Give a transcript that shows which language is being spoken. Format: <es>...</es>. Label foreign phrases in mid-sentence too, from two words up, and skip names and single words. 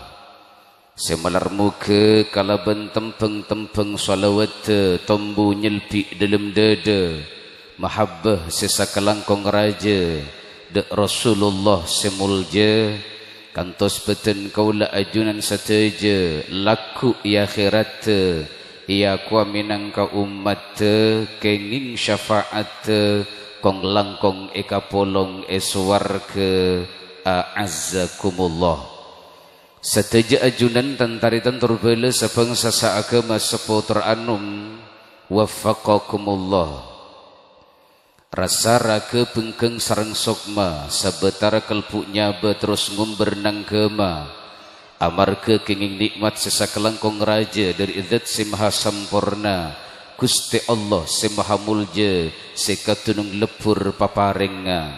<mad>semalar muka kalaban tempeng-tempeng salawat tombu nyelpi dalam dada mahabbah sesakalangkong raja dek Rasulullah semulja, kantos beten kaula ajunan seteja laku ya akhirat ia kuah minangka umat kenging syafaat kong langkong eka polong eswarga a'azzakumullah. Seteja ajunan tantaritan turbela sebangsa seagama seputar anum waffaqakumullah. Rasa raga bengkeng sarang sokma sabetara kelpuknya terus ngumber nang kema, amarga kenging nikmat sesakelangkong raja dari zat simaha sampurna Gusti Allah simaha mulja sekatunung lepur paparenga.</mad>